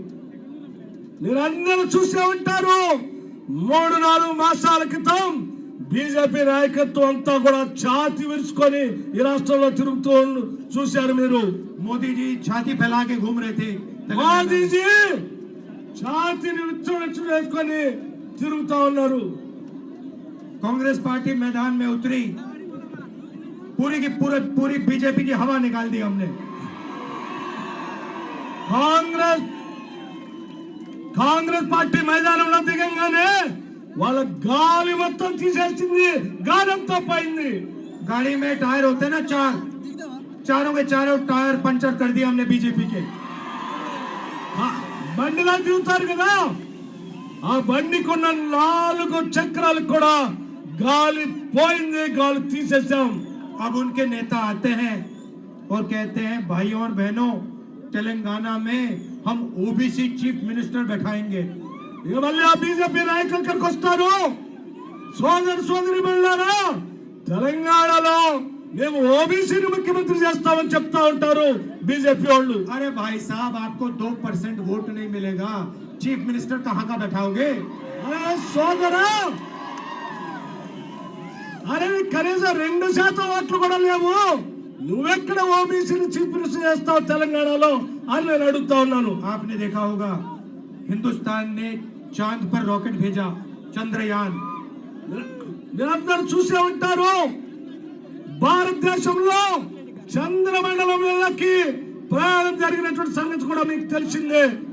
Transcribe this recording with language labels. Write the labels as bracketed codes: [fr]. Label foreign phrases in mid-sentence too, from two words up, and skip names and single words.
[te] మీరందరూ చూసే ఉంటారు, 3-4 మాసాల క్రితం బీజేపీ నాయకత్వం అంతా కూడా ఛాతీ విరుచుకొని ఈ రాష్ట్రంలో తిరుగుతూ చూశారు మీరు. [hi] मोदी जी छाती फैला के घूम रहे थे. [te] మోదీజీ ఛాతీని విచ్చుకొని వేసుకొని తిరుగుతూ ఉన్నారు. [hi] कांग्रेस पार्टी मैदान में उतरी, पूरी की पूरी बीजेपी की हवा निकाल दी हमने. [te] కాంగ్రెస్ పార్టీ మైదానంలో దిగంగానే వాళ్ళ గాలి మొత్తం తీసేసింది, గాలి అంతా పోయింది. [hi] गाड़ी में टायर होते ना, चारों के चारों टायर पंचर कर दिए हमने बीजेपी के. [te] బండిలో దిగుతారు కదా, ఆ బండికున్న 4 చక్రాలు కూడా గాలి పోయింది, గాలి తీసేసాం. [hi] अब उनके नेता आते हैं और कहते हैं भाइयों और बहनों, तेलंगाना में हम ओबीसी [en] chief minister [hi] बैठाएंगे. [te] ఇక మళ్ళీ ఆ బీజేపీ నాయకులు ఇక్కడికి వస్తారు. సోదరి మళ్ళారా, తెలంగాణలో మేము ఓబీసీని ముఖ్యమంత్రి చేస్తామని చెప్తా ఉంటారు బీజేపీ వాళ్ళు. [hi] अरे भाई साहब, आपको 2% वोट नहीं मिलेगा, [en] chief minister [hi] कहाँ का बैठाओगे? [te] అరే సోదరా, అరే కనీసం 2% ఓట్లు కూడా లేవు, నువ్వెక్కడ ఓబీసీని [en] chief minister [te] చేస్తావు తెలంగాణలో అని నేను అడుగుతా ఉన్నాను. [hi] आपने देखा होगा हिंदुस्तान ने चांद पर रॉकेट भेजा, चंद्रयान. [te] మీరందరూ చూసే ఉంటారు, భారతదేశంలో చంద్రమండలం మీదకి ప్రయాణం జరిగినటువంటి సంగతి కూడా మీకు తెలిసిందే.